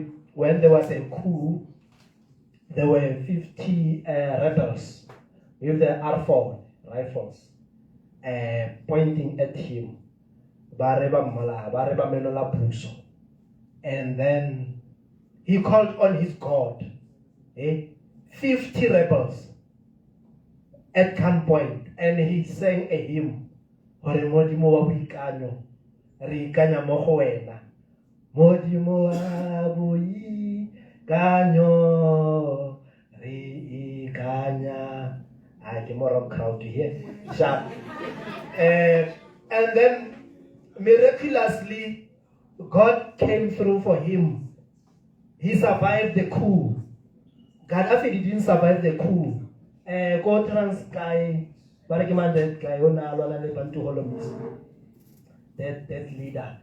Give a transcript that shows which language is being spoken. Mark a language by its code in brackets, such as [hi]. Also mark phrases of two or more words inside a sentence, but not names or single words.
[en] When there was a coup, there were 50 rebels with the R4 rifles pointing at him. And then he called on his God. 50 rebels at gunpoint, and he sang a hymn. [tn] Modimo wa boikanyo, re ikanya mo go wena. Modimo wa boikanyo, re ikanya. [en] I get more of crowd here. Sharp. And then miraculously, God came through for him. He survived the coup. Gaddafi didn't survive the coup. Go trans guy, Barakiman, that guy, that leader.